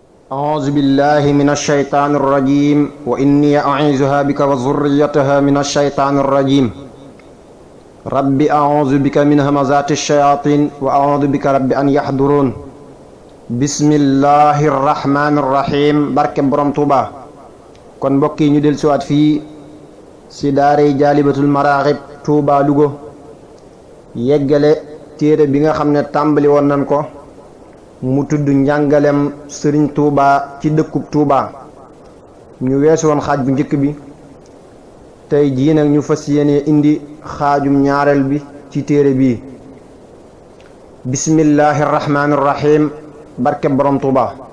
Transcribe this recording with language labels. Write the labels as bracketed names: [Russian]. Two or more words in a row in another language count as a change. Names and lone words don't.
[Arabic] أعوذ بالله من الشيطان الرجيم وإني أعيذها بك وذريتها من الشيطان الرجيم رب أعوذ بك من همزات الشياطين وأعوذ بك رب أن يحضرون بسم الله الرحمن [Wolof] الرحيم barke Borom Tuuba kon mbokk yi ñu del siwaat fii si daaray Jaalibatul Maraaxib Tuuba Lugo yeggale téere bi nga xam ne tàmbali woon nañ ko mu tudd njàngalem sëriñ Tuuba ci dëkkub Tuuba ñu weesu woon xaaj bu njëkk bi tey jii nag ñu fas yéene indi xaajum ñaareel bi ci téere bii [Arabic] بسم الله الرحمن الرحيم [Wolof] barke Borom Tuuba